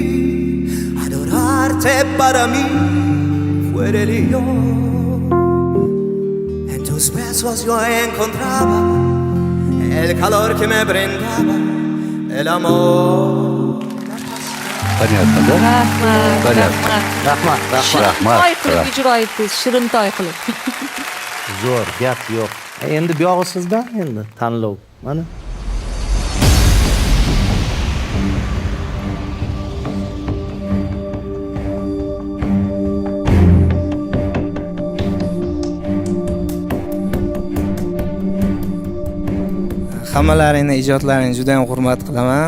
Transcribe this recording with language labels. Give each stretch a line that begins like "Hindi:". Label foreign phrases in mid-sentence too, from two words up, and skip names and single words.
Spanish: Adorarte para mí fue religión. En tus besos yo encontraba el calor que me brindaba el amor.
Russian: Понятно, да? Понятно.
Uzbek: Rahmat. Shirintoy qilib ijro etdingiz, shirintoy qilib. Zo'r, gap yo'q. Endi bu yog'i sizdan endi tanlov. Mana. Hammalaringni ijodlaringni juda ham hurmat qilaman.